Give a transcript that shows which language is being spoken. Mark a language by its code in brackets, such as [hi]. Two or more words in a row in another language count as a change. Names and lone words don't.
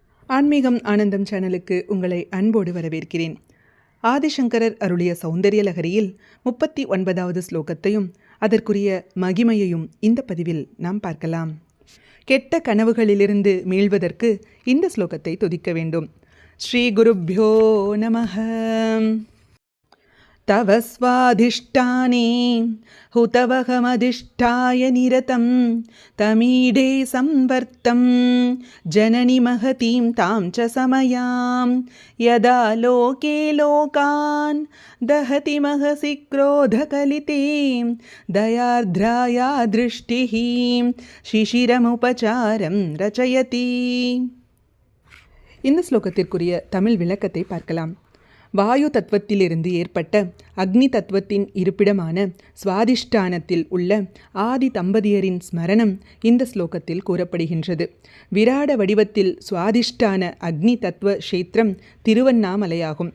[ta] ஆன்மீகம் ஆனந்தம் சேனலுக்கு உங்களை அன்போடு வரவேற்கிறேன். ஆதிசங்கரர் அருளிய சௌந்தரிய லகரியில் 39வது ஸ்லோகத்தையும் அதற்குரிய மகிமையையும் இந்த பதிவில் நாம் பார்க்கலாம். கெட்ட கனவுகளிலிருந்து மீள்வதற்கு இந்த ஸ்லோகத்தை துதிக்க வேண்டும். [sa] श्री गुरुभ्यो नमः. तव स्वाधिष्ठाने हुतवहमधिष्ठाय निरतं तमीडे संवर्तं जननि महतीं तां च समयां यदा लोके लोकान् दहति महसि क्रोधकलिते दयार्द्राया दृष्टिः शिशिरमुपचारं रचयति. [ta] இந்த ஸ்லோகத்திற்குரிய தமிழ் விளக்கத்தை பார்க்கலாம். வாயு தத்துவத்திலிருந்து ஏற்பட்ட அக்னி தத்துவத்தின் இருப்பிடமான சுவாதிஷ்டானத்தில் உள்ள ஆதி தம்பதியரின் ஸ்மரணம் இந்த ஸ்லோகத்தில் கூறப்படுகின்றது. விராட வடிவத்தில் சுவாதிஷ்டான அக்னி தத்துவ க்ஷேத்திரம் திருவண்ணாமலையாகும்.